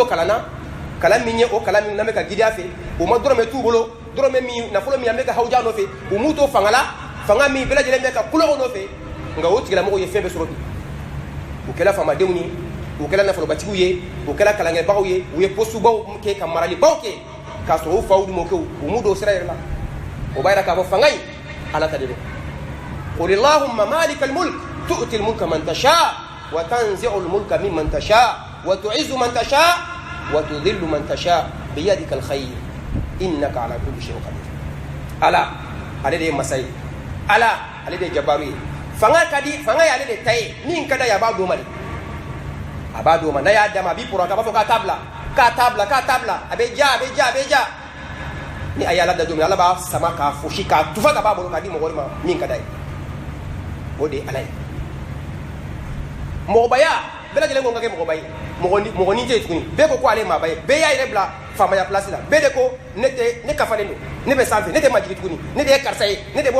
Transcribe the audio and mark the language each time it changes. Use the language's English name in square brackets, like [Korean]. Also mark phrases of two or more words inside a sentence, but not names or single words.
[Bambara] kalan na kalan min ye o kalan min n'an bɛ ka gidiya fɛ u ma dɔrɔmɛ t'u bolo dɔrɔmɛ min nafolo min an bɛ ka hawuja nɔfɛ u m'u to fanga la fanga min bɛɛ lajɛlen bɛ ka kulonkɛ nɔfɛ nka o tigilamɔgɔw ye fɛn bɛɛ sɔrɔ bi u kɛra faamadenw ye u kɛra nafolobatigiw ye u kɛra kalankɛbagaw ye u ye postubaw kɛ ka maralibaw kɛ k'a sɔrɔ u faw dun m'o kɛ u m'u don sira yɛrɛ la o b'a yira k'a fɔ fanga in ala ta de don [Arabic] قل اللهم مالك الملك تؤتي الملك من تشاء وتنزع الملك ممن تشاء وتعز من تشاء وتذل من تشاء بيدك الخير إنك على كل شيء قدير [Bambara] ala ale de ye masa ye ala ale de ye jabaru ye fanga ka di fanga ye ale de ta ye min ka d'a ye a b'a d'o ma de a b'a d'o ma n'a y'a d'a ma a b'i pɔrɔ a b'a fɔ k'a t'a bila a bɛ ja ni a y'ala da don min ala b'a sama k'a fosi k'a tufa ka b'a bolo k'a di mɔgɔ ma min ka d'a ye o de ye ala ye mɔgɔbaya bɛɛ lajɛlen ko n ka kɛ mɔgɔba ye mɔgɔnin tɛ yen tuguni bɛɛ ko ale ye maaba ye bɛɛ y'a yɛrɛ bila faamaya place la bɛɛ de ko ne kafalen don ne bɛ sanfɛ ne tɛ majigi tuguni ne de ye karisa ye ne de